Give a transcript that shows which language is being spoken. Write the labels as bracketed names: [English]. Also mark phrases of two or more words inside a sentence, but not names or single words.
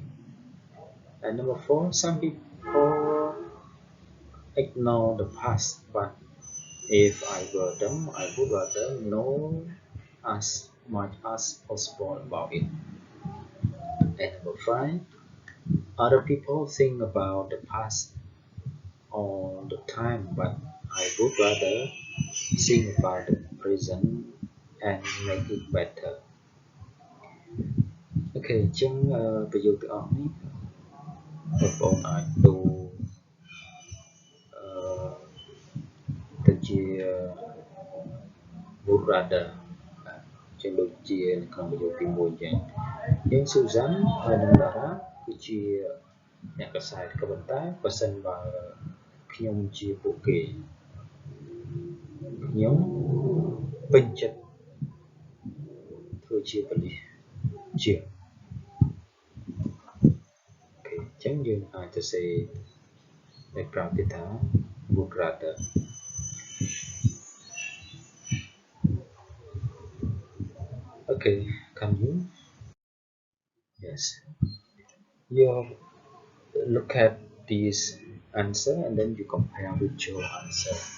[English] And number four, some people ignore the past, but if I were them, I would rather know as much as possible about it. And number five, other people think about the past all the time, but I would rather think about the present and make it better. [Khmer] Okay, អញ្ចឹងប្រយោគទាំងអស់នេះបងប្អូនអាចទូទៅជា [English] would rather [Khmer] ចឹងដូចជានៅក្នុងប្រយោគទី1អញ្ចឹងយើង Susan ហើយនិង Dara គឺជាអ្នកកសែតក៏ប៉ុន្តែបើសិនបើខ្ញុំជាពួកគេ ខ្ញុំពេញចិត្តធ្វើជាប៉ូលីសជាងអូខេអញ្ចឹងយើងអាចទៅសេនៅក្រៅទៀតថា [English] would rather. Okay, can you? Yes. You look at this answer and then you compare with your answer.